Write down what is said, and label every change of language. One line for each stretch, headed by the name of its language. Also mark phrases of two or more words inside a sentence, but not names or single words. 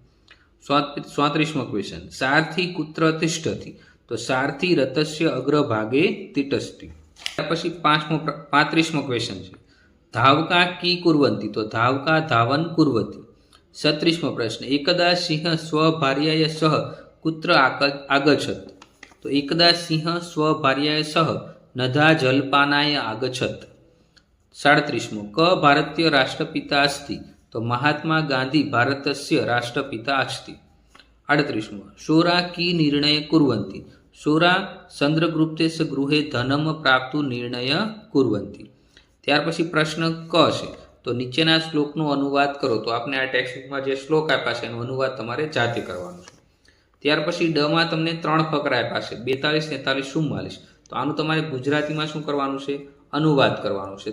Gujarati: 34મો ક્વેશ્ચન,
Sanskrit: સારથી કુત્ર તિષ્ઠતિ, તો સારથી રથસ્ય અગ્રભાગે તિષ્ઠતિ।
Gujarati: ત્યાર પછી 35મો ક્વેશ્ચન છે,
Sanskrit: ધાવકા કી કુર્વંતી, તો ધાવકા ધાવન કુર્વતી।
Gujarati: 36મો પ્રશ્ન,
Sanskrit: એકદા સિંહ સ્વભાર્યાય સહ કુત્ર આગચ્છત, तो एकदा सिंह स्वभार्याया सह नदा जलपानाय आगच्छत्। 37 क भारतीय राष्ट्रपिता अस्ति तो महात्मा गांधी भारतस्य राष्ट्रपिता अस्ति। 38 शोरा की निर्णय कुर्वन्ति शोरा चंद्रगुप्तेस्य गृहे धनम प्राप्तु निर्णय कुर्वन्ति।
Gujarati: ત્યાર પછી પ્રશ્ન ક છે તો નીચેના શ્લોકનો અનુવાદ કરો। તો આપણે આ ટેક્સ્ટબુકમાં જે શ્લોક આપ્યા છે એનો અનુવાદ તમારે જાતે કરવાનો છે। ત્યાર પછી ડ માં તમને 3 ફકરા આપ્યા છે 42, 43, 44। તો આનું તમારે ગુજરાતીમાં શું કરવાનું છે? અનુવાદ કરવાનો છે।